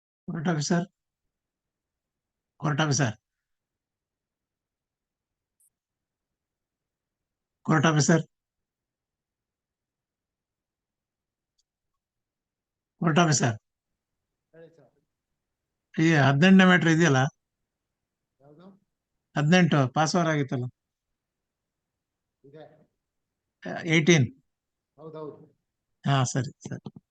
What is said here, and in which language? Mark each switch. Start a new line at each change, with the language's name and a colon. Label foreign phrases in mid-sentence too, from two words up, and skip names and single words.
English: Court officer. Court officer. Court officer. Court officer.
Kannada: ಈ 18ನೇ ಮ್ಯಾಟ್ರ್ ಇದೆಯಲ್ಲ, ಯಾವ್ದು 18
English: pass over
Kannada: ಆಗಿತ್ತಲ್ಲ, ಇದೆ? 18. ಹೌದೌದು. ಹಾ ಸರಿ ಸರಿ.